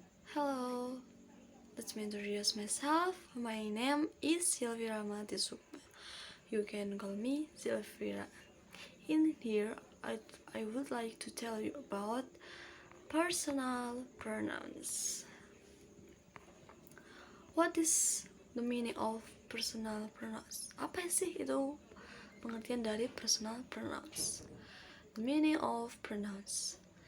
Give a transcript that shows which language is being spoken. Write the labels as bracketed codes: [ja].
[en] Hello, let me introduce myself. My name is Sylvira Matisukma. You can call me Sylvira. In here, I would like to tell you about personal pronouns. What is the meaning of personal pronouns? [id] Apa sih itu pengertian dari personal pronouns? [en] The meaning of pronouns.